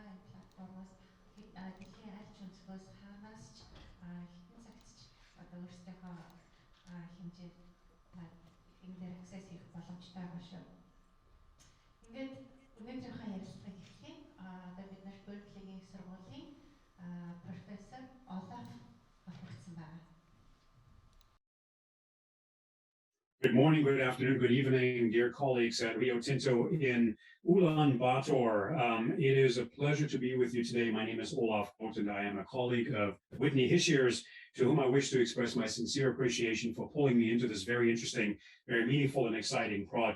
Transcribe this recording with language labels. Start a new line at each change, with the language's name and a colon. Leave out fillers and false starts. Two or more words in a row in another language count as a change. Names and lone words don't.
Mongolian: Энэ платформоос дэлхийн аль ч өнцгөөс хаанаас ч хитэн цагт ч одоо өөрсдийнхөө хэмжээд энэ дээр access хийх боломжтой байгаа шүү. Ингээд өнөөдрийнхөө ярилцлагыг эхлэе. Одоо бид нар Берклигийн сургуулийн профессор Олаф олгогдсон байна.
English: Good morning, good afternoon, good evening, dear colleagues at Rio Tinto in Ulaanbaatar. It is a pleasure to be with you today. My name is Olaf Boten. I am a colleague of Whitney Hishier's, to whom I wish to express my sincere appreciation for pulling me into this very interesting, very meaningful and exciting project.